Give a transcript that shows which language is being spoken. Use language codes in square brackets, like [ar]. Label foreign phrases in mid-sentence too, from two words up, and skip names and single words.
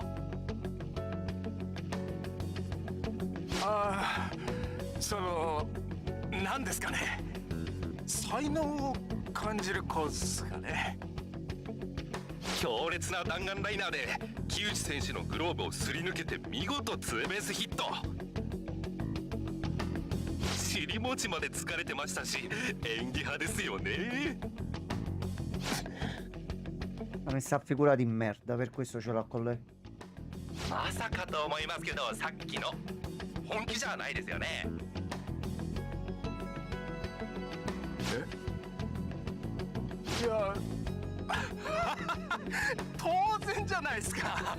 [ja] なんですかね、才能を感じる子っすかね。強烈な弾丸ライナーで木内選手のグローブをすり抜けて見事ツーベースヒット。尻餅まで疲れてましたし演技派ですよね。 [it] Ha messa a figura di merda, per questo ce l'ho con lei. [ja] まさかと思いますけど、さっきの本気じゃないですよね。いや当然じゃないですか。